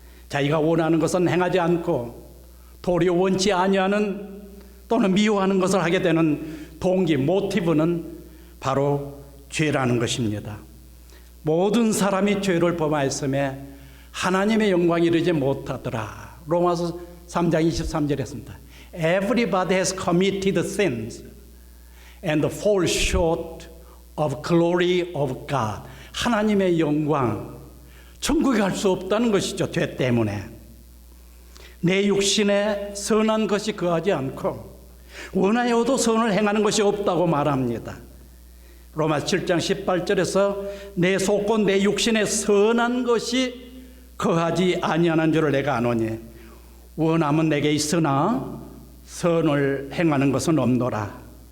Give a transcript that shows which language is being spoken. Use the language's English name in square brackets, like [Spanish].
[Korean] 자기가 원하는 것은 행하지 않고 도리어 원치 아니하는 또는 미워하는 것을 하게 되는 동기, 모티브는 바로 죄라는 것입니다. 모든 사람이 죄를 범하였음에 하나님의 영광이 이르지 못하더라. 로마서 3장 23절에 했습니다. [English] Everybody has committed sins and fall short of glory of God. [Korean] 하나님의 영광, 천국에 갈 수 없다는 것이죠. 죄 때문에. 내 육신에 선한 것이 거하지 않고 원하여도 선을 행하는 것이 없다고 말합니다. 로마서 7장 18절에서 내 속고 내 육신에 선한 것이 거하지 아니하는 줄을 내가 아노니 원함은 내게 있으나 선을 행하는 것은 없노라.